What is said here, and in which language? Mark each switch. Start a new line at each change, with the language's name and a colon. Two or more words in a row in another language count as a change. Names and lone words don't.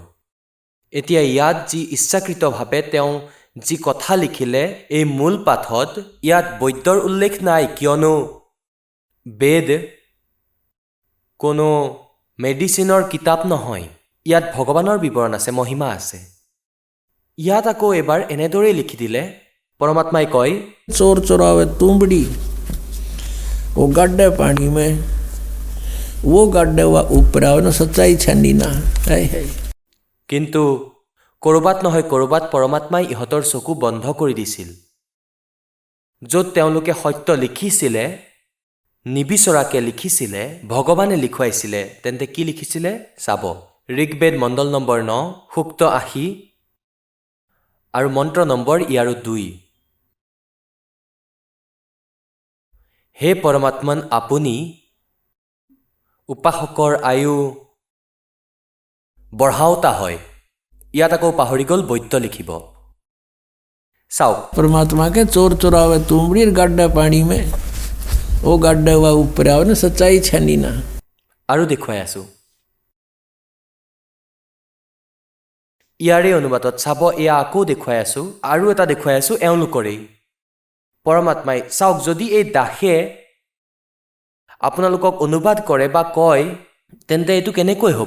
Assamese: এতিয়া ইয়াত যি ইচ্ছাকৃতভাৱে তেওঁ যি কথা লিখিলে, এই মূল পাঠত ইয়াত বৈদ্যৰ উল্লেখ নাই, কিয়নো বেদ কোনো মেডিচিনৰ কিতাপ নহয়। ইয়াত ভগৱানৰ বিৱৰণ আছে, মহিমা আছে। ইয়াত আকৌ এবাৰ এনেদৰেই লিখি দিলে, পৰমাত্মাই কয়,
Hindi: चोर चुरावे तुमड़ी, वो गड्ढे पानी में, वो गड्ढे हुआ ऊपर आवे ना, सच्चाई छनी ना है।
Assamese: কিন্তু ক'ৰবাত নহয় ক'ৰবাত পৰমাত্মাই ইহঁতৰ চকু বন্ধ কৰি দিছিল। য'ত তেওঁলোকে সত্য লিখিছিলে, নিবিচৰাকে লিখিছিলে, ভগৱানে লিখুৱাইছিলে, তেন্তে কি লিখিছিলে চাব। ঋগ্বেদ মণ্ডল নম্বৰ 9 সূক্ত 80 আৰু মন্ত্ৰ নম্বৰ ইয়াৰো 2। হে পৰমাত্মন, আপুনি উপাসকৰ আয়ু বঢ়াওতা হয়। ইয়াত আকৌ পাহৰি গ'ল বৈদ্য লিখিব। চাওক,
Hindi: परमात्मा के चोर चुरावे तुमड़ी, गड्ढे पानी में, वो गड्ढे हुआ ऊपर आवे ना, सच्चाई छनी ना।
Assamese: আৰু দেখুৱাই আছোঁ। ইয়াৰে অনুবাদত চাব, এয়া আকৌ দেখুৱাই আছোঁ, আৰু এটা দেখুৱাই আছোঁ এওঁলোকৰেই। পৰমাত্মাই চাওক, যদি এই দাসে আপোনালোকক অনুবাদ কৰে বা কয়, তেন্তে এইটো কেনেকৈ হ'ব?